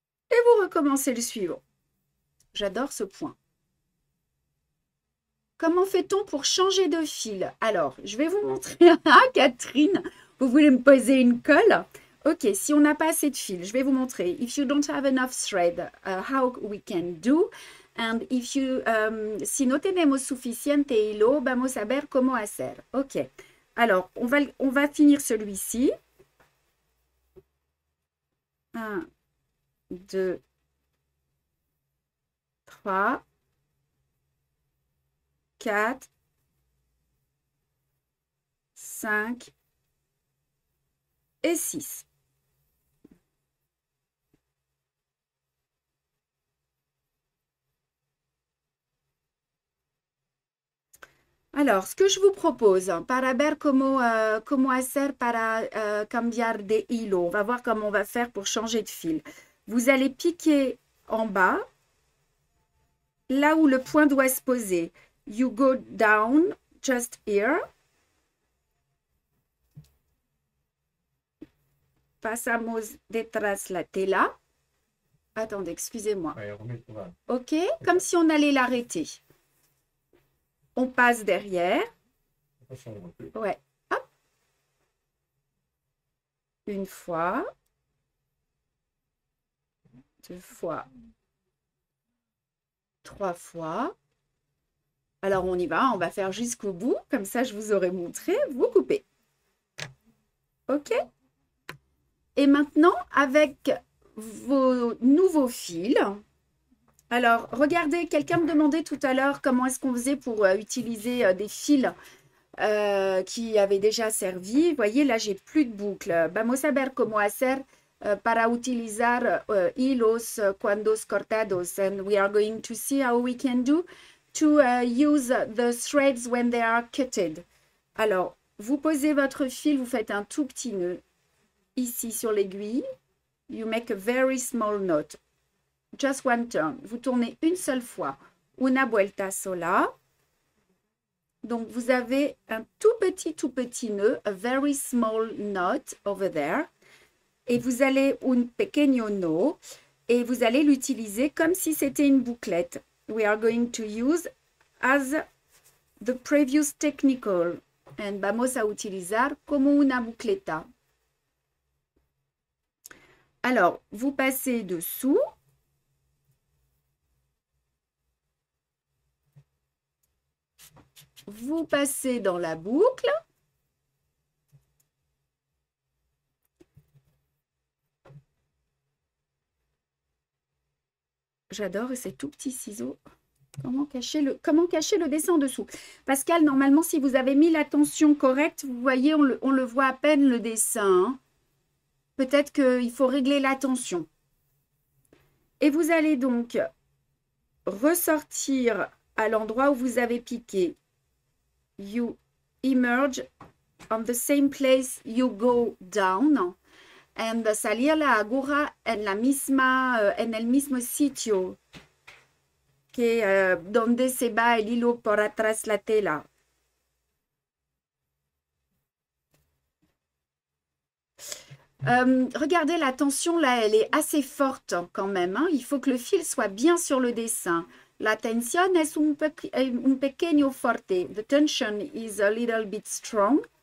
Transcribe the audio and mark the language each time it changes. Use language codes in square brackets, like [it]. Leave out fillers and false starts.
[fr] Et vous recommencez le suivant. J'adore ce point. Comment fait-on pour changer de fil? Alors, je vais vous montrer. Ah, Catherine, vous voulez me poser une colle? Ok, si on n'a pas assez de fil, je vais vous montrer. [en] If you don't have enough thread, how we can do. And if you, [es] si no tenemos suficiente hilo, vamos a ver cómo hacer. [fr] Ok, alors, on va finir celui-ci. 1, 2, 3, 4, 5 et 6. Alors, ce que je vous propose, [es] para ver cómo hacer para cambiar de hilo. [fr] On va voir comment on va faire pour changer de fil. Vous allez piquer en bas, là où le point doit se poser. [en] You go down, just here. [es] pasamos detrás la tela. [fr] Attendez, excusez-moi. Ouais, remets, voilà. OK? Comme si on allait l'arrêter. On passe derrière. Attention, on recule. Ouais. Hop. Une fois. Deux fois. Trois fois. Alors, on y va. On va faire jusqu'au bout. Comme ça, je vous aurai montré. Vous coupez. OK? Et maintenant, avec vos nouveaux fils. Alors, regardez, quelqu'un me demandait tout à l'heure comment est-ce qu'on faisait pour utiliser des fils qui avaient déjà servi. Vous voyez, là, j'ai plus de boucles. [es] Vamos a ver cómo hacer para utilizar hilos cuando cortados. [en] And we are going to see how we can do to use the threads when they are cutted. [fr] Alors, vous posez votre fil, vous faites un tout petit nœud ici sur l'aiguille. [en] You make a very small knot. Just one turn. [fr] Vous tournez une seule fois. [es] Una vuelta sola. [fr] Donc, vous avez un tout petit nœud, [en] a very small knot over there. [fr] Et vous allez [es] un pequeño no, [fr] et vous allez l'utiliser comme si c'était une bouclette. [en] We are going to use as the previous technical. [es] And vamos a utilizar como una bucleta. [fr] Alors, vous passez dessous. Vous passez dans la boucle. J'adore ces tout petits ciseaux. Comment cacher le dessin en dessous? Pascal, normalement, si vous avez mis la tension correcte, vous voyez, on le voit à peine le dessin. Hein. Peut-être qu'il faut régler la tension. Et vous allez donc ressortir à l'endroit où vous avez piqué. [en] You emerge on the same place you go down. [es] And salir la aguja en el mismo sitio que donde se va el hilo por atrás la tela. [fr] Regardez la tension là, elle est assez forte quand même. Hein. Il faut que le fil soit bien sur le dessin. [es] La tensión es un pequeño fuerte. [en] The tension is a little bit strong.